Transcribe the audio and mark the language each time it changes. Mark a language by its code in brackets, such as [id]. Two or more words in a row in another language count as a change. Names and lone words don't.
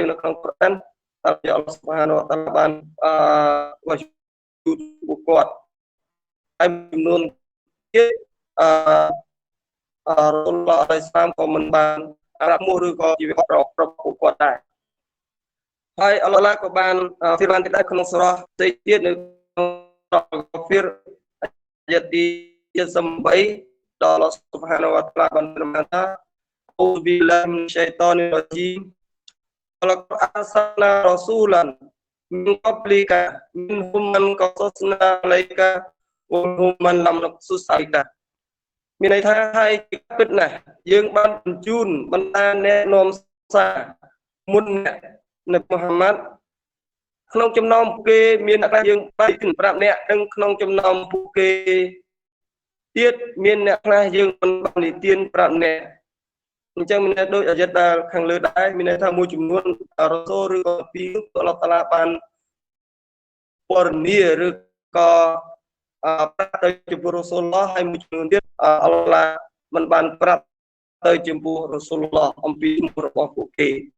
[km] នៅក្នុងកូរ៉ានតែ [ar] الله سبحانه تعالى [km] បានវ៉ាជូតពួកគាត់ហើយចំនួនទៀត [ar] رسول الله عليه السلام [km] ក៏មិនបានប្រាប់មួយឬក៏ជីវិតរបស់ពួកគាត់ដែរហើយអល់ឡោះក៏បានហ្វីរ៉ានទៀតក្នុងសូរ៉ាផ្សេង ទៀតនៅក្នុងសូរ៉ាហ្វីរអាយ៉ាទី78ដល់ [ar] الله سبحانه وتعالى [km] បានប្រមាណថា [ar] أعوذ بالله من الشيطان الرجيم ولقد أرسلنا رسولا من قبلك منهم من قصصنا عليك ومنهم من لم نقصص عليك [km] មានន័យថាហើយពិតណាស់យើងបានបញ្ជូនបណ្ដាអ្នកនាំសារមុនអ្នកនៅមូហាម៉ាត់ ក្នុងចំណោមពួកគេមានអ្នកខ្លះយើងបានប្រាប់អ្នកនិងក្នុងចំណោមពួកគេទៀតមានអ្នកខ្លះយើងមិនបាននិទានប្រាប់អ្នកអញ្ចឹងមានដូចអាយ៉ាតដែលខាងលើដែរមានន័យថាមួយចំនួនរ៉ាសូលឬក៏ពី [ar] الله تعالى [km] បានពរនីឬក៏ប្រាប់ទៅចំពោះ [ar] رسول الله [km] ហើយមួយចំនួនទៀតអល់ឡោះមិនបានប្រាប់ទៅចំពោះ [ar] رسول الله [km] អំពីរបស់ពួកគេ